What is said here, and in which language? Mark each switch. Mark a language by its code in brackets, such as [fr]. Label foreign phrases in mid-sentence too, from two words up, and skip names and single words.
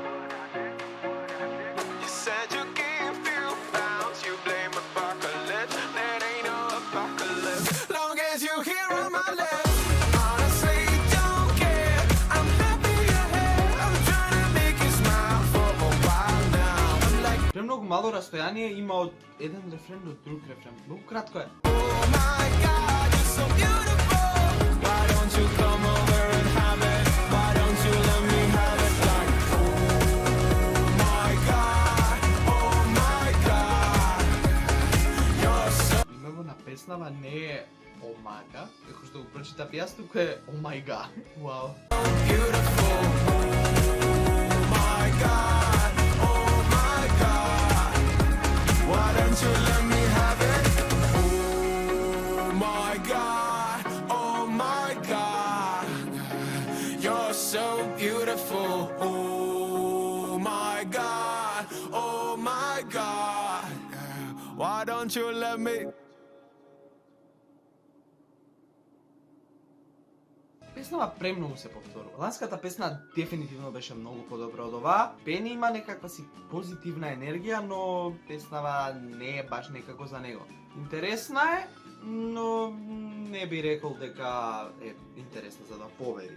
[en] You said you gave few pounds, you blame apocalypse. That ain't no apocalypse, long as you hear on my lips. Honestly, don't care. I'm happy you're here. I'm trying to make you smile for a while now. I'm like, [mn] Премногу мало растојание има од еден рефрен до друг рефрен. Многу кратко е. [en] oh my God, you're so beautiful. Why don't you come over and have it? Why don't you let me have it? Like, oh my God, oh my God, you're so [mk] Името на песнава не е Омага, како што го прочитав јас, туку е Омајга. Вау. [en] beautiful. Oh my God, oh my God, why don't you let me have it? Oh my God, oh my God, you're so beautiful. Oh my God, oh my God, why don't you let me? [mk] Песнава премногу се повторува. Ланската песна дефинитивно беше многу подобра од оваа. Бени има некаква си позитивна енергија, но песнава не е баш некако за него. Интересна е, но не би рекол дека е интересна за да победи.